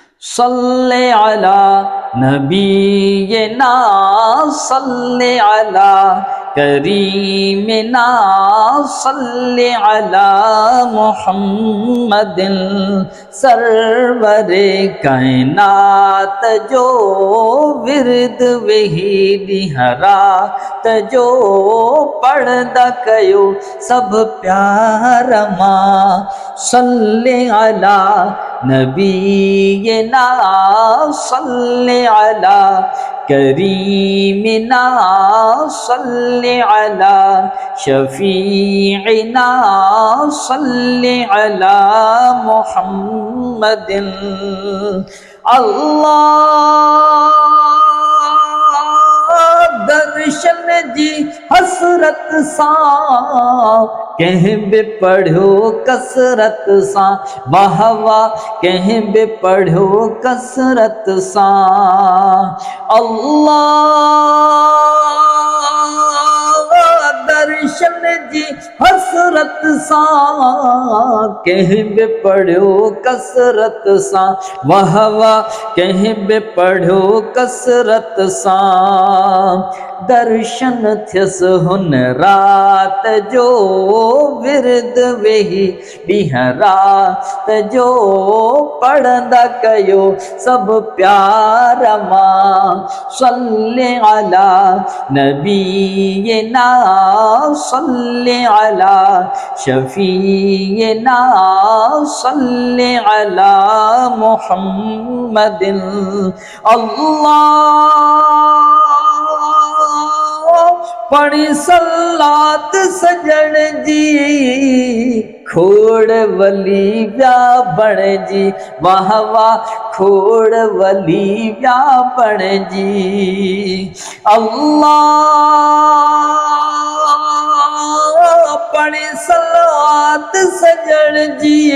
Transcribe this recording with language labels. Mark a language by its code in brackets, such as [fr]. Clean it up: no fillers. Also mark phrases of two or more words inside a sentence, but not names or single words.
[ar] صل على نبينا صل على كريمنا صل على محمد [sd] सरवरे कायनात जो विरद वही दिहरा तजो पढ़दा कयो सब प्यार मां [ar] صل على نبينا صل على كريمنا صل على شفيعنا صل على محمد [sd] अल्लाह दर्शन जी हसरत सा कह बे पढ़ो कसरत सा वाह वाह कह बे पढ़ो कसरत सा अल्लाह दर्शन जी हसरत सा कह बे पढ़ो कसरत सा वाह वाह कह बे पढ़ो कसरत सा दर्शन थियस हुन रात जो विरद वेही ॾींहं रात जो पढ़ंदा कयो सब प्यार मां [ar] صل على نبينا صل على شفيعنا صل على محمد الله [sd] पढ़ी सलात सजण जी खोड़ वली व्या बण जी वाह वाह खोड़ वली व्या बण जी अल्लाह पढ़ी सलात सजण जी